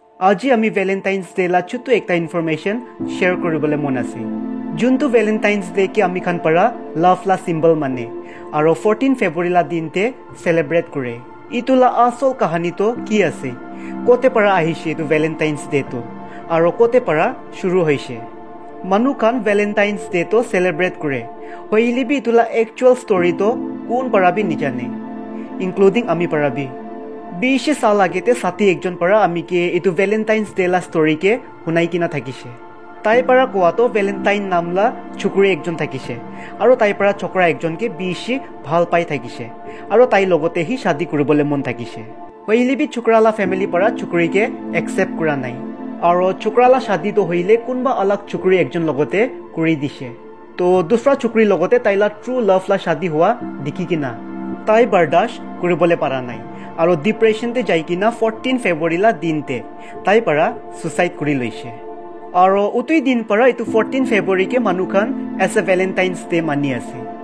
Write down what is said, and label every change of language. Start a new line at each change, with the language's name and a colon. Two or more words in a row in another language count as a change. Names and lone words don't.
Naga Pidgin: আজি আমি ভ্যালেন্টাইন্স ডে লা ছোট্ট একটা ইনফরমেশন শেয়ার করবলে মন আছে যোনটো ভ্যালেন্টাইন্স ডে কি আমি খান পারা লাভ লা সিম্বল মানে আর 14 ফেব্রুয়ারি লা দিনতে সেলিব্রেট করে ইতুলা আসল কাহিনী তো কি আছে কোতে পারা আহিছে তো ভ্যালেন্টাইন্স ডে তো আর কোতে পারা শুরু হইছে মানুহ খান ভ্যালেন্টাইন্স ডে তো সেলিব্রেট করে হইলিবি ইতুলা
English: actual story
Naga Pidgin: তো কোন পারাবি নিজানে ইনক্লুডিং আমি পারাবি 20 সাল আগেতে সাথী একজন পারা আমি কে এটু ভ্যালেন্টাইন্স ডে লা স্টোরি কে শুনাই কিনা থাকিছে তাই পারা কোয়াতো ভ্যালেন্টাইন নামলা ছুকুরি একজন থাকিছে আৰু তাই পাৰা চকৰা একজনকে বেছি ভাল পাই থাকিছে আৰু তাই লগতে হি শাদি কৰিবলে মন থাকিছে হইলিবি চুকৰালা ফ্যামিলি পাৰা চুকুৰিকে একসেপ্ট কৰা নাই আৰু চুকৰালা শাদি তো হইলে কোনবা আলাক চুকুৰি একজন লগতে কৰি দিছে তো দুসৰা চুকুৰি লগতে তাইলা
English: true love
Naga Pidgin: লা শাদি হোৱা দেখি কিনা তাই বৰদাস্ত কৰিবলে পাৰা নাই আৰু ডিপ্ৰেছনতে যাই কিনা 14 ফেব্ৰুৱাৰী লা দিনতে তাই পাৰা সুইসাইড কৰি লৈছে আৰু উতুই দিন পাৰা ইটো 14 ফেব্ৰুৱাৰী কে মানুহ খান
English: as a Valentine's Day
Naga Pidgin: মানি আছে